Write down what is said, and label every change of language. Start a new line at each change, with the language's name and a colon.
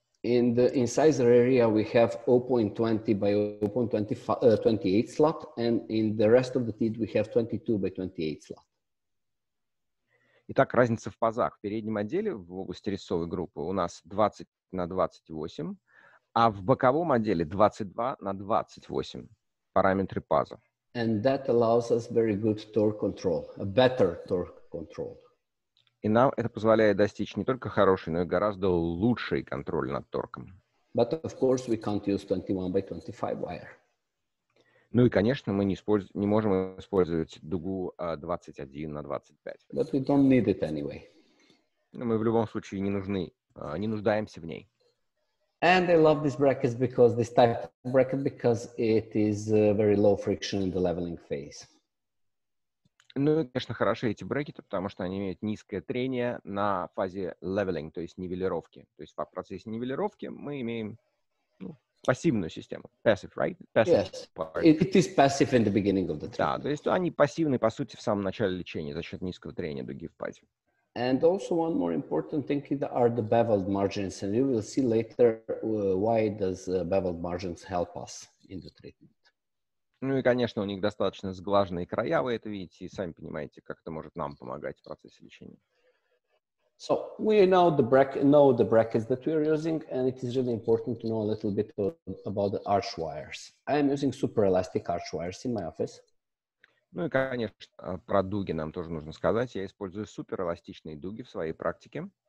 English: In the incisor area, we have 0.20 by 0.28 slot, and in the rest of the teeth, we have 22 by 28 slot.
Russian: Итак, разница в пазах. В переднем отделе, в области резцовой группы, у нас 20 на 28, а в боковом отделе 22 на 28 параметры паза.
English: And that allows us very good torque control, a better torque control.
Russian: И нам это позволяет достичь не только хороший, но и гораздо лучший контроль над торком.
English: But of course, we can't use 21 by 25 wire.
Russian: Ну и, конечно, мы не можем использовать дугу 21 на 25.
English: But we don't need it anyway.
Russian: Но мы в любом случае не нуждаемся в ней.
English: And I love this bracket because this type of bracket because it is very low friction in the leveling phase.
Russian: Ну и, конечно, хороши эти брекеты, потому что они имеют низкое трение на фазе leveling, то есть нивелировки. То есть в процессе нивелировки мы имеем пассивную систему.
English: Passive, right? Passive Yes, part. it is passive in the beginning of the treatment.
Russian: Да, то есть они пассивны, по сути, в самом начале лечения за счет низкого трения дуги в пазе.
English: And also one more important thing are the beveled margins, and you will see later why does beveled margins help us in the treatment.
Russian: Ну и, конечно, у них достаточно сглаженные края, вы это видите, и сами понимаете, как это может нам помогать в процессе лечения.
English: So we know the brackets that we are using, and it is really important to know a little bit about the arch wires. I am using superelastic arch wires in my office.
Russian: Ну и, конечно, про дуги нам тоже нужно сказать. Я использую суперэластичные дуги в своей практике.